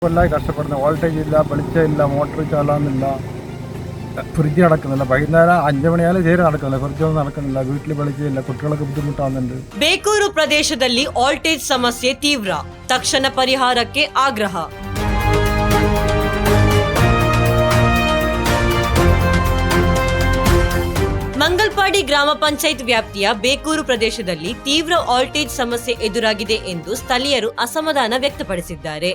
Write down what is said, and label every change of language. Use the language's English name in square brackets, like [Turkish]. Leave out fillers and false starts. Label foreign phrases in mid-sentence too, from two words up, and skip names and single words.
[Malayalam] കൊല്ലായി കഷ്ടപ്പെടുന്നത്. വോൾട്ടേജ് ഇല്ല, വെളിച്ചമില്ല, മോട്ടർ ചാലാന്നില്ല, ഫ്രിഡ്ജ് നടക്കുന്നില്ല. വൈകുന്നേരം 5 മണിയാലും തീരെ നടക്കുന്നില്ല, ഫ്രിഡ്ജൊന്നും നടക്കുന്നില്ല, വീട്ടിൽ വെളിച്ചമില്ല, കുട്ടികൾക്ക് ബുദ്ധിമുട്ടാകുന്നുണ്ട്. [Kannada] ಬೇಕೂರು ಪ್ರದೇಶದಲ್ಲಿ ವೋಲ್ಟೇಜ್ ಸಮಸ್ಯೆ ತೀವ್ರ, ತಕ್ಷಣ ಪರಿಹಾರಕ್ಕೆ ಆಗ್ರಹ. ಮಂಗಲ್ಪಾಡಿ ಗ್ರಾಮ ಪಂಚಾಯತ್ ವ್ಯಾಪ್ತಿಯ ಬೇಕೂರು ಪ್ರದೇಶದಲ್ಲಿ ತೀವ್ರ ವೋಲ್ಟೇಜ್ ಸಮಸ್ಯೆ ಎದುರಾಗಿದೆ ಎಂದು ಸ್ಥಳೀಯರು ಅಸಮಾಧಾನ ವ್ಯಕ್ತಪಡಿಸಿದ್ದಾರೆ.